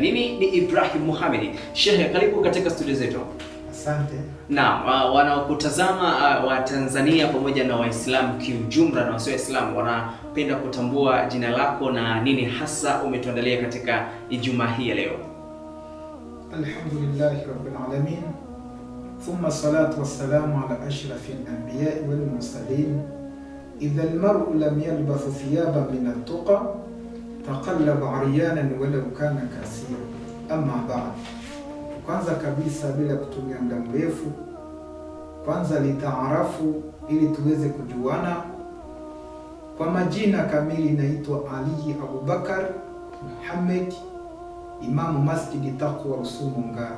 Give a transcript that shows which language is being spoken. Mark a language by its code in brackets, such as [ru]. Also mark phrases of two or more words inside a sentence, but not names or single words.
[sw] Mimi ni Ibrahim Muhammad. Sheikh, karibu katika studio zetu. Asante. Naam, wanaokutazama wa Tanzania pamoja na Waislamu kiujumla na wasio Waislamu wanapenda kutambua jina lako na nini hasa umetuandalia katika Ijumaa hii ya leo. [ar] الحمد لله رب العالمين. ثم الصلاة والسلام على أشرف الأنبياء والمرسلين. إذا المرء لم يلبس ثيابا من التقى تقلب عريانا ولو كان كاسيا. أما بعد. [sw] Kwanza kabisa bila kutumia muda mrefu, kwanza litaarafu ili tuweze kujuana. Kwa majina kamili naitwa Ali Abubakar Muhammad, Imamu Masjid Taqwa Rusumo Ngara.